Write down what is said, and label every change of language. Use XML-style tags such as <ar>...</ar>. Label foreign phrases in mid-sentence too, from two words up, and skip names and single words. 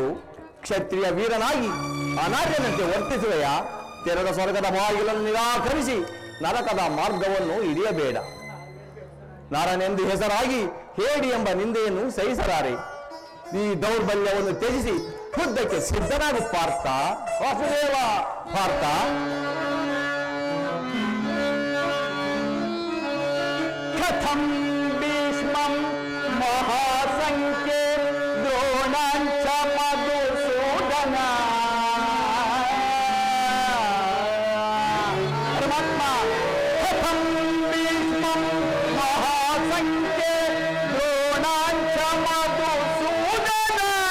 <kn>ಕ್ಷತ್ರಿಯ ವೀರನಾಗಿ ಅನಾರ್ಯನಂತೆ ವರ್ತಿಸುವೆಯ? ತೆರೆದ ಸ್ವರ್ಗದ ಬಾಗಿಲನ್ನು ನಿರಾಕರಿಸಿ ನರಕದ ಮಾರ್ಗವನ್ನು ಹಿಡಿಯಬೇಡ. ನರನೆಂದು ಹೆಸರಾಗಿ ಹೇಡಿ ಎಂಬ ನಿಂದೆಯನ್ನು ಸಹಿಸಲಾರೆ. ಈ ದೌರ್ಬಲ್ಯವನ್ನು ತ್ಯಜಿಸಿ ಯುದ್ಧಕ್ಕೆ ಸಿದ್ಧನಾಗು ಪಾರ್ಥ. ವಾಸುದೇವ ಪಾರ್ಥ,</kn> <sa>ಕಥಂ ಭೀಷ್ಮಂ ಮಹಾಸಂಖ್ಯೆ ದ್ರೋಣಾಂಚ ಮಧುಸೂದನ. ಪರಮಾತ್ಮ, ಕಥಂ ಭೀಷ್ಮಂ ಮಹಾಸಂಖ್ಯೆ ದ್ರೋಣಾಂಚ ಮಧುಸೂದನ.</sa>